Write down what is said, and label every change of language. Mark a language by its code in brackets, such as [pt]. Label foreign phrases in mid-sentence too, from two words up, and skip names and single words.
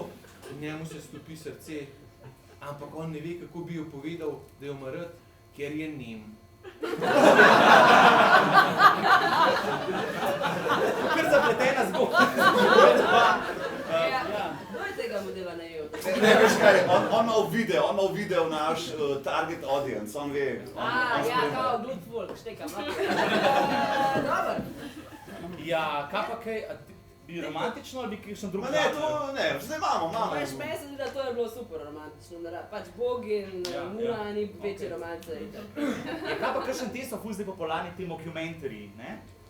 [sl] Njemu se stopi srce, ampak on ne ve, kako bi jo povedal, da jo ima rad, ker je nem. Kar zapletena zgodba. Kdo je tega modela najel? Ne, veš kaj, on ima v videu naš [en] target audience, [sl] on ve. Ja, kao Glut Folk, štekam. Dobar. Ja, kaj pa kaj, bi romantično ali bi kakšen drug Ma ne, to ne, zdaj imamo. Veš, meni se zdi, da to je bilo super romantično, da pač Bog in Mura ni večje romance. Ja, kaj pa kakšen te so ful zdaj popularni ti mockumentary, ne?